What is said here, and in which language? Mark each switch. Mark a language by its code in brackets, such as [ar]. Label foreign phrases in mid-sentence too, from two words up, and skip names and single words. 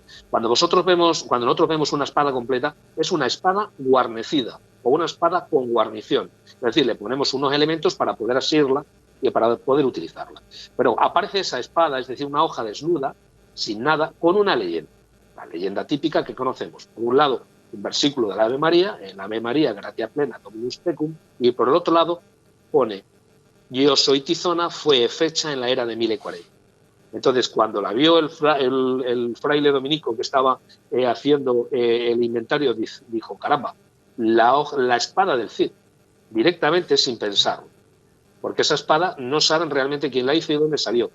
[es] Cuando nosotros vemos una espada completa, es una espada guarnecida o una espada con guarnición. Es decir, le ponemos unos elementos para poder asirla y para poder utilizarla. Pero aparece esa espada, es decir, una hoja desnuda, sin nada, con una leyenda. La leyenda típica que conocemos. Por un lado, un versículo del Ave María, en [la] Ave María, gratia plena, Dominus tecum, [es] y por el otro lado pone: yo soy Tizona, fue fecha en la era de 1040. Entonces, cuando la vio el fraile dominico que estaba haciendo el inventario, dijo: caramba, la espada del Cid, directamente sin pensarlo, porque esa espada no saben realmente quién la hizo y dónde salió.